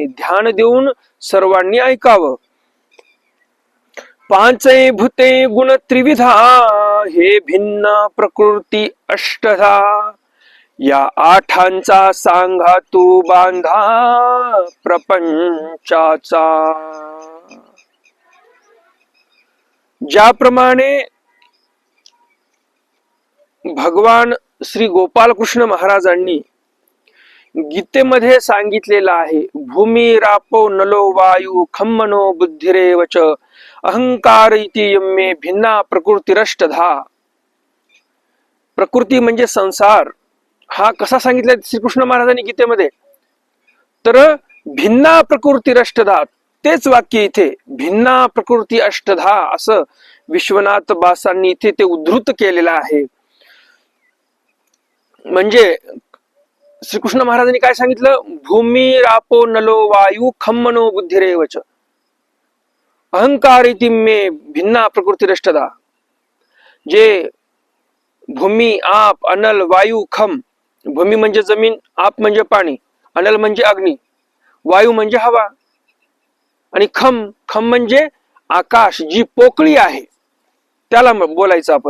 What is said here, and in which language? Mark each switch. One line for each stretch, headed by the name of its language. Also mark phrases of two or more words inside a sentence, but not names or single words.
Marathi: ध्यान देऊन सर्वांनी ऐकावं. पांचे भूते गुण त्रिविधा, हे भिन्न प्रकृती अष्टधा, या आठांचा सांगा तू बांधा प्रपंचाचा. ज्याप्रमाणे भगवान श्री गोपालकृष्ण महाराजांनी गीतेमध्ये सांगितलेलं आहे,
Sanskrit: भूमी रापो नलो वायू खम्मनो बुद्धिरेवच, अहंकार इति यम्मे भिन्ना प्रकृतिरष्टधा.
Marathi: प्रकृती म्हणजे संसार हा कसा सांगितलाय श्रीकृष्ण महाराजांनी गीतेमध्ये? तर
Sanskrit: भिन्ना प्रकृतिरष्टधा,
Marathi: तेच वाक्य इथे भिन्ना प्रकृती अष्टधा असं विश्वनाथ बासांनी इथे ते उद्धृत केलेलं आहे. म्हणजे श्रीकृष्ण महाराजांनी काय सांगितलं?
Sanskrit: भूमी रापो नलो वायू खम मनो बुद्धिरेवच अहंकार इति मे भिन्ना प्रकृतिरष्टदा.
Marathi: जे भूमी, आप, अनल, वायू, खम. भूमी म्हणजे जमीन, आप म्हणजे पाणी, अनल म्हणजे अग्नी, वायू म्हणजे हवा आणि खम खम म्हणजे आकाश, जी पोकळी आहे त्याला बोलायचं आपण.